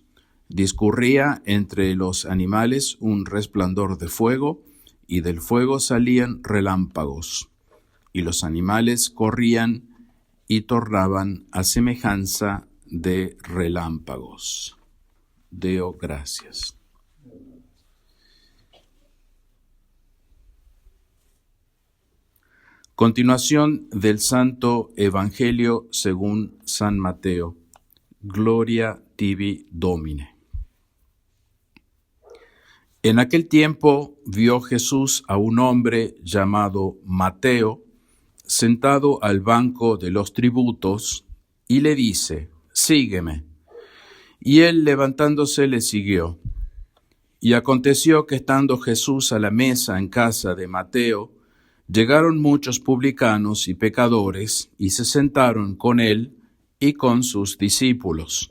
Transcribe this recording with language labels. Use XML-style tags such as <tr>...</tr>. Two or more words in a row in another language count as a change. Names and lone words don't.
<es>Discurría entre los animales un resplandor de fuego, y del fuego salían relámpagos, y los animales corrían y tornaban a semejanza de relámpagos.</es> <la>Deo gracias.</la> <es>Continuación del Santo Evangelio según San Mateo.</es> <la>Gloria tibi Domine.</la> <es>En aquel tiempo vio Jesús a un hombre llamado Mateo sentado al banco de los tributos y le dice: «Sígueme». Y él, levantándose, le siguió. Y aconteció que estando Jesús a la mesa en casa de Mateo, llegaron muchos publicanos y pecadores y se sentaron con él y con sus discípulos.</es>